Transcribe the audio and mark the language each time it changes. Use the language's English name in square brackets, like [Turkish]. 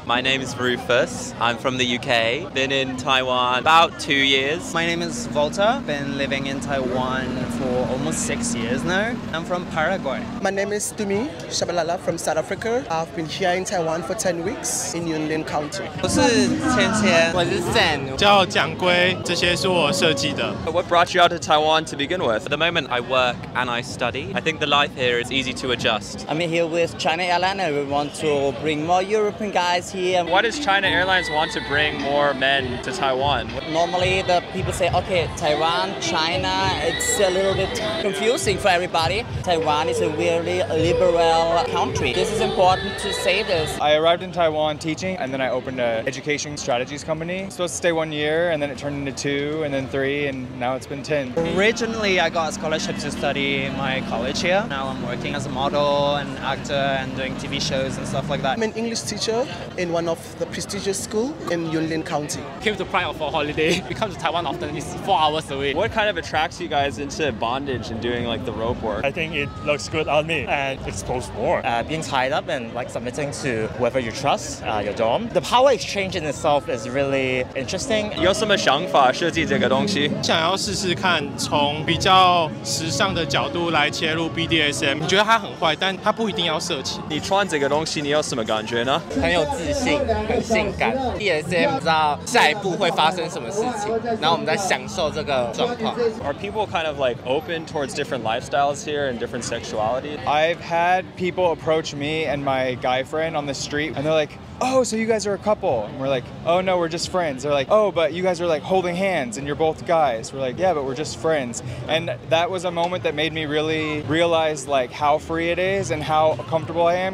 [English] My name is Rufus. I'm from the UK. Been in Taiwan about 2 years. My name is Volta. Been living in Taiwan for almost 6 years now. I'm from Paraguay. My name is Tumi Shabalala from South Africa. I've been here in Taiwan for 10 weeks in Yunlin County. [Chinese] 我是芊芊，我是 Sam。叫蒋龟，这些是我设计的。 [English] What brought you out to Taiwan to begin with? At the moment, I work and I study. I think the life here is easy to adjust. I'm here with China Airlines and we want to bring more European guys here. Why does China Airlines want to bring more men to Taiwan? Normally the people say, okay, Taiwan, China, it's a little bit confusing for everybody. Taiwan is a really liberal country. This is important to say this. I arrived in Taiwan teaching, and then I opened an education strategies company. Supposed to stay 1 year, and then it turned into 2, and then 3, and now it's been 10. Originally, I got a scholarship to study in my college here. Now I'm working as a model and actor and doing TV shows and stuff like that. I'm an English teacher in one of the prestigious schools in Yunlin County. Came to Prague for a holiday. We come to Taiwan often. It's 4 hours away. What kind of attracts you guys into bondage and doing like the rope work? I think it looks good on me and expose more. Being tied up and like submitting to whoever you trust, your dom. The power exchange in itself is really interesting. [Chinese] 有什么想法设计这个东西？想要试试看，从比较时尚的角度来切入 BDSM。你觉得它很坏，但它不一定要色情。你穿这个东西，你有什么感觉呢？很有自信，很性感。 BDSM 知道下一步会发生什么事情，然后我们在享受这个状况。 [English] Are people kind of like open towards different lifestyles here and different sexuality? I've had people approach me and my guy friend on the street, and they're like, oh, so you guys are a couple? And we're like, oh no, we're just friends. They're like, oh, but you guys are like holding hands and you're both guys. We're like, yeah, but we're just friends. And that was a moment that made me really realize like how free it is and how comfortable I am.